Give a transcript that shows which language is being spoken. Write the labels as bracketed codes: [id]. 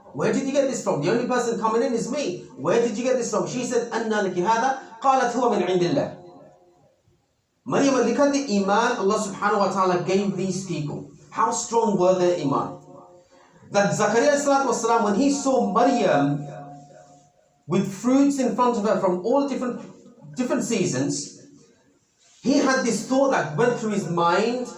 [en] Where did you get this from? The only person coming in is me. Where did you get this from? She said, [ar] أَنَّا لَكِ هَذَا قَالَتْ هُوَ مِنْ عِنْدِ اللَّهِ. [en] Maryam, look at the iman Allah subhanahu wa ta'ala gave these people. How strong were their iman? That Zakaria ﷺ, when he saw Maryam with fruits in front of her from all different seasons, he had this thought that went through his mind.